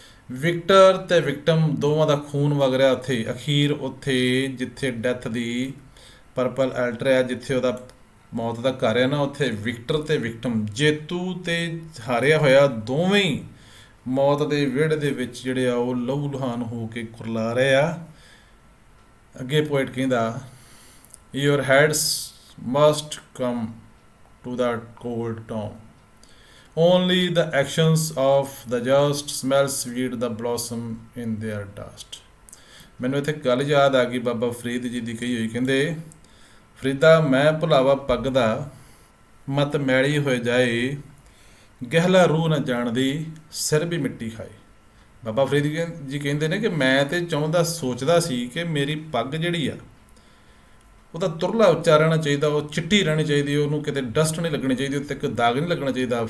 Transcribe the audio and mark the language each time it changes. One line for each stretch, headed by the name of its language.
Punjabi: Victor ਅਤੇ victim ਦੋਵਾਂ ਦਾ ਖੂਨ ਵਗ ਰਿਹਾ ਉੱਥੇ, ਅਖੀਰ ਉੱਥੇ ਜਿੱਥੇ ਡੈਥ ਦੀ ਪਰਪਲ ਐਲਟਰ ਆ, ਜਿੱਥੇ ਉਹਦਾ ਮੌਤ ਦਾ ਘਰ ਹੈ ਨਾ, ਉੱਥੇ ਵਿਕਟਰ ਅਤੇ ਵਿਕਟਮ, ਜੇਤੂ ਅਤੇ ਹਾਰਿਆ ਹੋਇਆ, ਦੋਵੇਂ ਹੀ ਮੌਤ ਦੇ ਵਿਹੜੇ ਦੇ ਵਿੱਚ ਜਿਹੜੇ ਆ ਉਹ ਲਹੂ ਲੁਹਾਨ ਹੋ ਕੇ ਕੁਰਲਾ ਰਹੇ ਆ। ਅੱਗੇ ਪੋਇਟ ਕਹਿੰਦਾ,
English: Your heads must come to the cold tomb, only the actions of the just smell sweet the blossom in their dust।
Punjabi: ਮੈਨੂੰ ਇੱਥੇ ਗੱਲ ਯਾਦ ਆ ਗਈ ਬਾਬਾ ਫਰੀਦ ਜੀ ਦੀ ਕਹੀ ਹੋਈ, ਕਹਿੰਦੇ, ਫਰੀਦਾ ਮੈਂ ਭੁਲਾਵਾ ਪੱਗ ਦਾ, ਮਤ ਮੈਲੀ ਹੋਏ ਜਾਏ, ਗਹਿਲਾ ਰੂਹ ਨਾ ਜਾਣਦੀ, ਸਿਰ ਵੀ ਮਿੱਟੀ ਖਾਏ। ਬਾਬਾ ਫਰੀਦ ਜੀ ਕਹਿੰਦੇ ਨੇ ਕਿ ਮੈਂ ਤਾਂ ਚਾਹੁੰਦਾ, ਸੋਚਦਾ ਸੀ ਕਿ ਮੇਰੀ ਪੱਗ ਜਿਹੜੀ ਆ, ਉਹਦਾ ਤੁਰਲਾ ਉੱਚਾ ਰਹਿਣਾ ਚਾਹੀਦਾ, ਉਹ ਚਿੱਟੀ ਰਹਿਣੀ ਚਾਹੀਦੀ, ਉਹਨੂੰ ਕਿਤੇ ਡਸਟ ਨਹੀਂ ਲੱਗਣੀ ਚਾਹੀਦੀ, ਉੱਤੇ ਕੋਈ ਦਾਗ ਨਹੀਂ ਲੱਗਣਾ ਚਾਹੀਦਾ।